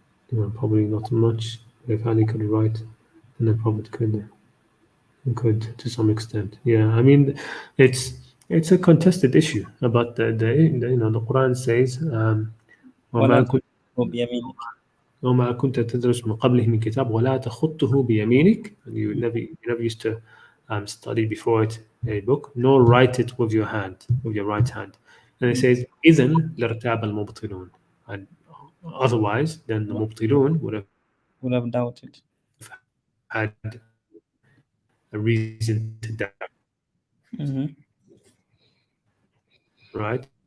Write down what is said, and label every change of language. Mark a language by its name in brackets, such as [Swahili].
[English] Probably not much. If Ali could write, then the Prophet could to some extent. Yeah, I mean, it's a contested issue about the the Quran says [Arabic] ولا وما كنت تخطه بيمينك. وما كنت تدرس من قبله من كتاب ولا تخطه بيمينك. [English] You never used to study before it a book, nor write it with your hand, with your right hand. And it says [Arabic] إذن لارتاب المبطلون. [English] And otherwise, then the مبطلون would Would have doubted. had a reason to doubt, right?